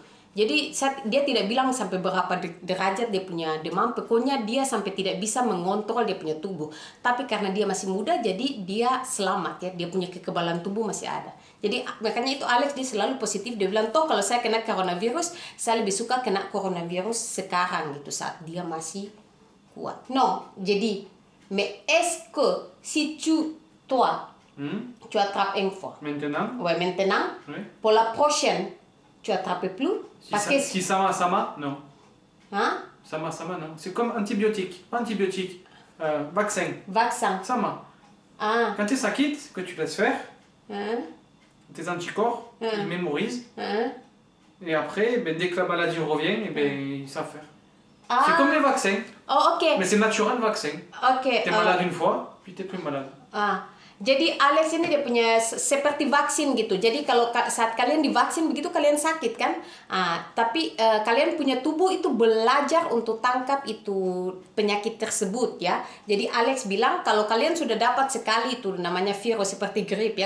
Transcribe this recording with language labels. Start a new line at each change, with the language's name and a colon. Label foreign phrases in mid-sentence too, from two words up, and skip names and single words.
Indonesian: Jadi dia tidak bilang sampai berapa derajat dia punya demam, pokoknya dia sampai tidak bisa mengontrol dia punya tubuh. Tapi karena dia masih muda jadi dia selamat ya, dia punya kekebalan tubuh masih ada. Jadi makanya itu Alex dia selalu positif, dia bilang toh kalau saya kena coronavirus saya lebih suka kena coronavirus sekarang gitu saat dia masih kuat.
French: Non, jadi mais est-ce que si toi tu attrapes une fois, Maintenant, ouais maintenant, oui. pour la prochaine tu attrapes plus parce que Si ça m'a, non. hein? Ça m'a, non. C'est comme antibiotique. Pas antibiotique. Vaccin. Vaccin. Ça m'a. Ah. Quand ça quitte, que tu laisses faire, Hein? tes anticorps, ils mémorisent. Hein? Et après, ben, dès que la maladie revient, eh ben, ils savent faire. Ah. C'est comme les vaccins.
Indonesian: Oh, oke.
French: Mais c'est naturel, le vaccin.
Indonesian: Oke.
French: T'es malade une fois, puis t'es plus malade. Ah.
Indonesian: Jadi Alex ini dia punya seperti vaksin gitu. Jadi kalau saat kalian divaksin begitu kalian sakit kan? Tapi kalian punya tubuh itu belajar untuk tangkap itu penyakit tersebut ya. Jadi Alex bilang kalau kalian sudah dapat sekali itu namanya virus seperti grip ya.